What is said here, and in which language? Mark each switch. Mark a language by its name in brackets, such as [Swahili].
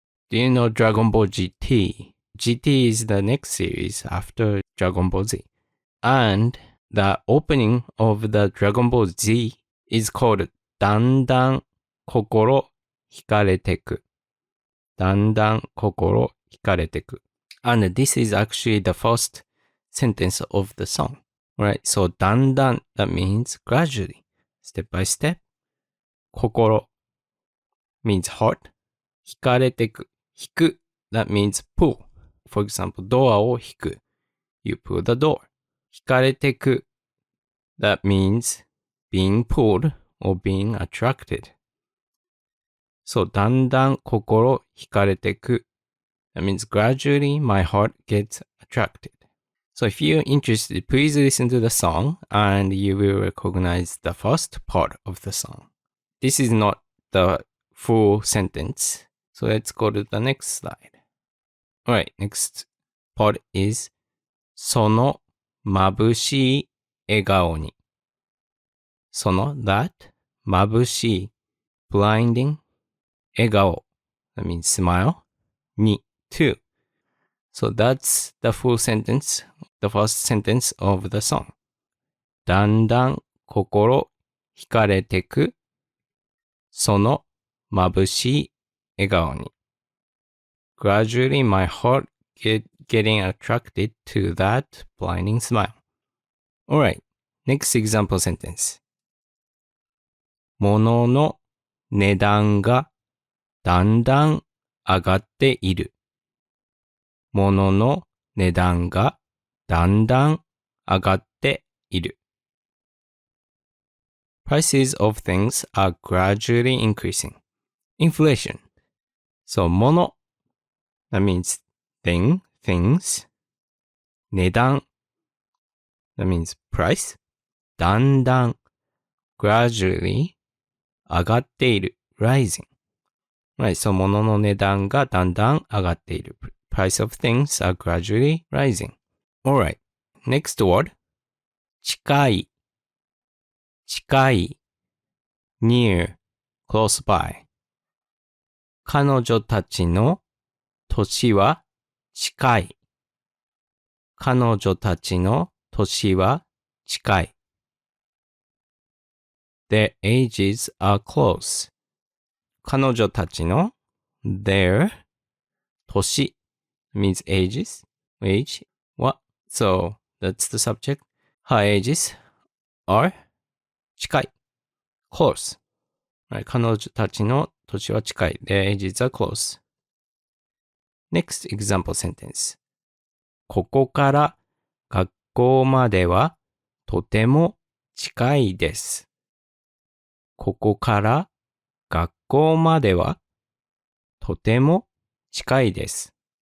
[English] Do you know Dragon Ball GT? GT is the next series after Dragon Ball Z. And the opening of the Dragon Ball Z is called [Japanese] だんだん心惹かれてく。だんだん心惹かれてく。 [English] And this is actually the first sentence of the song. Right? So だんだん that means gradually, step by step. 心 means heart. 惹かれてく。引く that means pull. For example, [Japanese] ドアを引く。 [English] You pull the door. 惹かれてく that means being pulled or being attracted. [Japanese] そう、だんだん心惹かれてく。 [English] That means gradually my heart gets attracted. So if you're interested, please listen to the song and you will recognize the first part of the song. This is not the full sentence. So let's go to the next slide. Alright, next part is [Japanese] その眩しい笑顔に。 [English] その that 眩しい blinding 笑顔 that means smile に to. So that's the full sentence, the first sentence of the song. [Japanese] だんだん心惹かれてくその眩しい笑顔に。 [English] Gradually my heart getting attracted to that blinding smile. Alright, next example sentence. [Japanese] 物の値段がだんだん上がっている。物の値段がだんだん上がっている。 [English] Prices of things are gradually increasing. Inflation. So, 物 that means things. 値段 that means price. だんだん gradually 上がっている rising. [Japanese] Right, so 物の値段がだんだん上がっている。 [English] Price of things are gradually rising. Alright, next word. 近い近い near, close by. [Japanese] 彼女たちの年は近い。彼女たちの年は近い。 [English] Their ages are close. 彼女たちの their 年 means age. What? So that's the subject. Her ages are [Japanese] 近い。 [English] close. [Japanese] Right, 彼女たちの年は近い。 [English] Their ages are close. Next example sentence. [Japanese] ここから学校まではとても近いです。ここから学校まではとても近いです。